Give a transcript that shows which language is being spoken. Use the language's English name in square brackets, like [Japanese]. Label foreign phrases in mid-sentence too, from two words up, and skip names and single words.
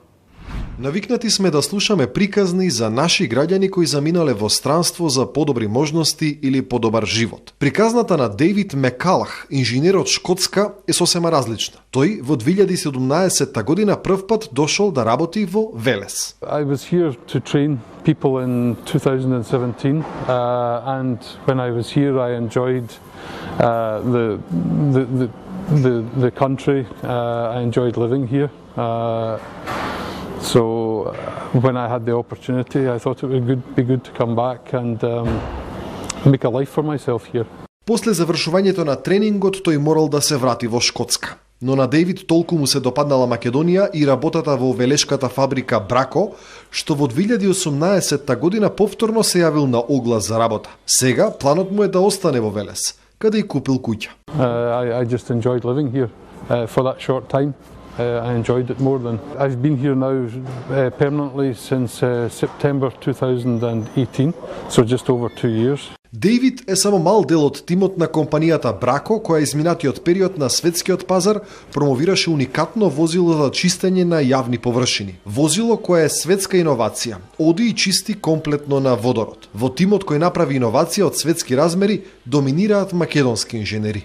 [Macedonian] Навикнати сме да слушаме приказни за наши граѓани кои заминале во странство за подобри можности или подобар живот. Приказната на Дейвид Мекалах, инженер од Шкотска, е сосема различна. Тој во 2017 година прв пат дошол да работи во Велес. [English] I was here to train people in 2017 and when I was here I enjoyed the country. I enjoyed living here. So when I had the opportunity, I thought it would be good to come back and make a life for myself here. [Macedonian] После завршувањето на тренингот тој морал да се врати во Шкотска. Но на Дейвид толку му се допаднала Македонија и работата во велешката фабрика Брако, што во 2018 година повторно се јавил на оглас за работа. Сега планот му е да остане во Велес, каде и купил куќа. [English] I just enjoyed living here for that short time. I enjoyed it more than I've been here now permanently since September 2018, so just over 2 years. [Macedonian] Дейвид е само мал дел од тимот на компанијата Брако, која изминатиот период на светскиот пазар промовираше уникатно возило за чистење на јавни површини. Возило кое е светска иновација, оди и чисти комплетно на водород. Во тимот кој направи иновација од светски размери доминираат македонски инженери.